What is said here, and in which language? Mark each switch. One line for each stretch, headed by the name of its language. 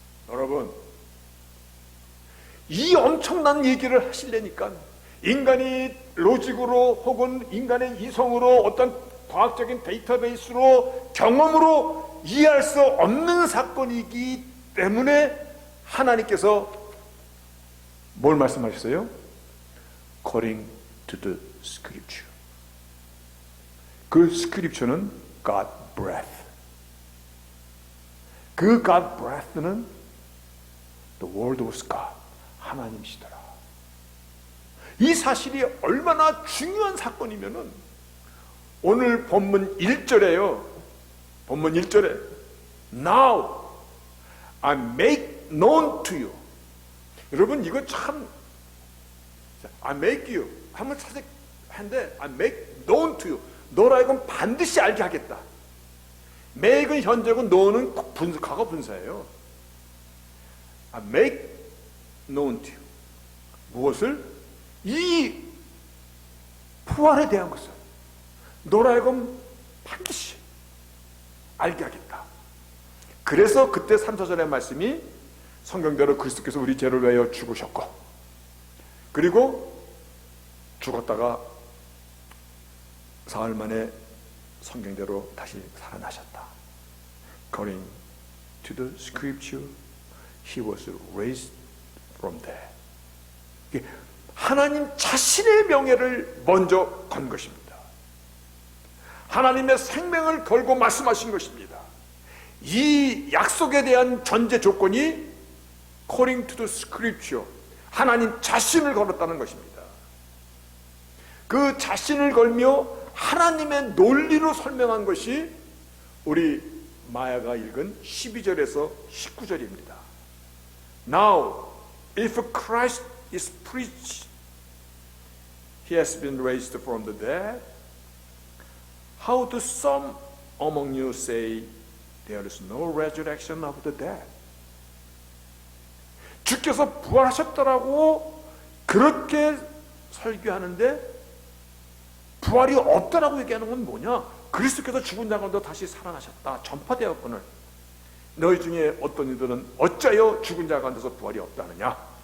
Korean: 여러분, 이 엄청난 얘기를 하시려니까 인간이 로직으로 혹은 인간의 이성으로 어떤 과학적인 데이터베이스로 경험으로 이해할 수 없는 사건이기 때문에 하나님께서 뭘 말씀하셨어요?
English: According to the scripture. 그 scripture는 God breath. 그 God breath는 the word was God.
Korean: 하나님이시더라. 이 사실이 얼마나 중요한 사건이면은 오늘 본문 1절에요. 본문 1절에
English: Now I make known to you.
Korean: 여러분 이거 참
English: I make you
Korean: 한번 찾아했는데
English: I make known to you.
Korean: 너라 이건 반드시 알게 하겠다. make은 현재고 know는 과거 분사예요.
English: I make known to you.
Korean: 무엇을? 이 부활에 대한 것을 너라 하여금 반드시 알게 하겠다. 그래서 그때 3, 4절의 말씀이 성경대로 그리스도께서 우리 죄를 위하여 죽으셨고, 그리고 죽었다가 사흘 만에 성경대로 다시 살아나셨다.
English: According to the scripture, he was raised from dead.
Korean: 하나님 자신의 명예를 먼저 건 것입니다. 하나님의 생명을 걸고 말씀하신 것입니다. 이 약속에 대한 전제 조건이
English: according to the scripture,
Korean: 하나님 자신을 걸었다는 것입니다. 그 자신을 걸며 하나님의 논리로 설명한 것이 우리 마야가 읽은 12절에서 19절입니다.
English: Now, if Christ is preached, he has been raised from the dead, how do some among you say there is no resurrection of the dead?
Korean: 주께서 부활하셨다라고 그렇게 설교하는데 부활이 없다라고 얘기하는 건 뭐냐? 그리스도께서 죽은 자 가운데 다시 살아나셨다, 전파되었거늘 너희 중에 어떤 이들은 어찌하여 죽은 자 가운데서 부활이 없다느냐?